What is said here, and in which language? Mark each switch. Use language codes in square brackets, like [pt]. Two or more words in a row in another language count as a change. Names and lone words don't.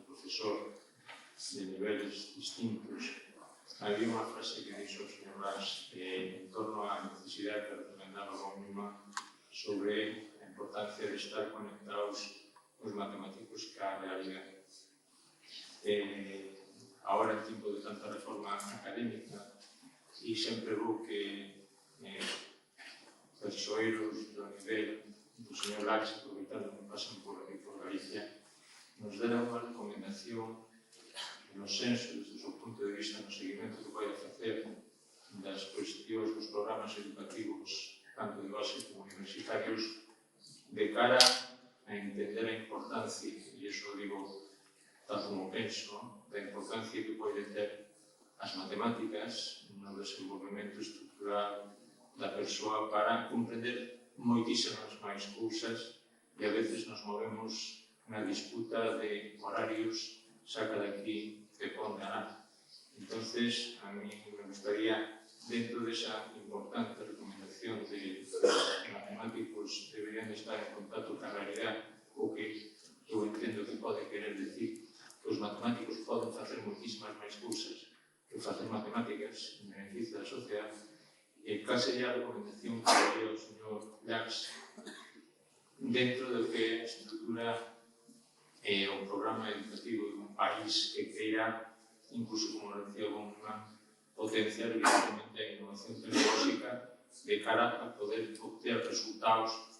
[es] profesor de niveles distintos, había una frase que dijo el señor Lars en torno a la necesidad que recomendaba John Neumann sobre la importancia de estar conectados los matemáticos con la realidad. Ahora, en tiempo de tanta reforma académica, y siempre veo que [gl] persoeiros do Univ, do señor Lars, aproveitando que pasan por Galicia, nos dará unha recomendación no senso, desde o seu punto de vista, no seguimento que vai a facer das cuestións dos programas educativos, tanto de base como universitarios, de cara a entender a importancia, e iso digo tal como penso, da importancia que pode ter as matemáticas no desenvolvemento estructural da persoa para comprender moitísimas máis cousas e a veces nos movemos na disputa de horarios, saca de aquí, te pon de anar. [es] Entonces, a mí me gustaría, dentro de esa importante recomendación de que los matemáticos deberían de estar en contacto con la realidad, [gl] o que eu entendo que pode querer decir que os matemáticos poden facer moitísimas máis cousas que facer matemáticas en beneficio da sociedade, cal sería a recomendación que daría o señor Lars dentro do que é a estrutura o programa educativo de un país que queira, incluso como decía John Neumann, potenciar evidentemente a innovación tecnológica de cara a poder obter resultados